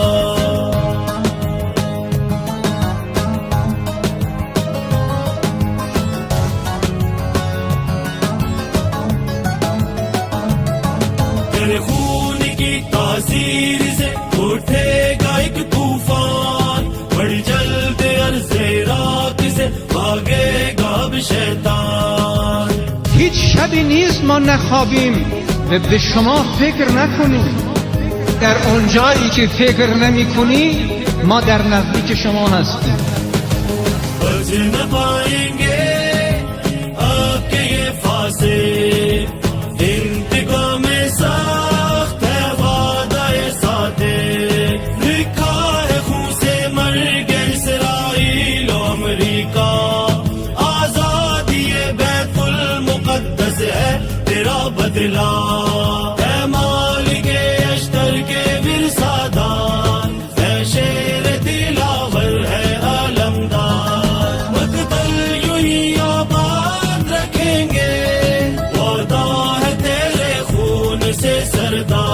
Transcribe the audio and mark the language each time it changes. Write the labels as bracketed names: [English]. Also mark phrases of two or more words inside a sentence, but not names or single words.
[Hindi] तेरे खून की तासीर से उठेगा एक तूफान बड़ी जल्द अर्ज़े रात से भागेगा अब शैतान [Persian] هیچ شبی نیست ما نخوابیم و به شما فکر نکنیم. در اونجایی که فکر نمی کنی ما در نزدیک شما هستیم. [Hindi] बच न पाएंगे आपके ये फासे इंतकाम में सख्त है वादा ये सादे लिखा है खून से मर गए इसराइल और अमरीका आजादी ये बैतुल मुकद्दस है तेरा बदला है मालिके अश्तर के विरसादार है शेर दिलावर है आलमदार मकतल यूं ही आबाद रखेंगे वादा है तेरे खून से सरदार